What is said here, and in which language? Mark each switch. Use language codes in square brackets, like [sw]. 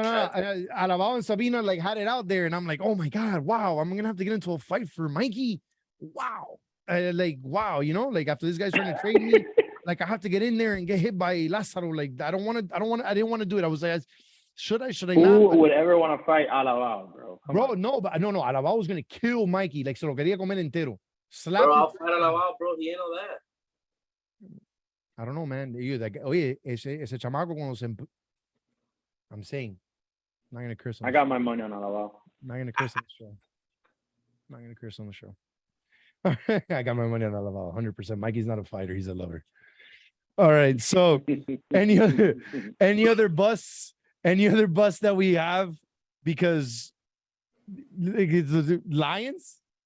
[en] Alabao and Sabina like had it out there, and I'm like, oh my god, wow, I'm gonna have to get into a fight for Mikey. Wow, wow, after this guy's trying to trade me, like I have to get in there and get hit by Lázaro. Like I didn't want to do it. I was like, should I not? Who would ever want to fight Alabao, bro? No, Alabao was gonna kill Mikey. [es] Like se lo quería comer entero. [en] Bro, I'll fight Alabao, bro. He ain't all that. I don't know, man. [es] Oye, ese chamaco cuando se... [en] I'm saying, I'm not gonna curse. I got my money on Alabao. I'm not gonna curse on the show. I got my money on Alabao, 100%. Mikey's not a fighter; he's a lover. All right. So, any other busts that we have, because Lions.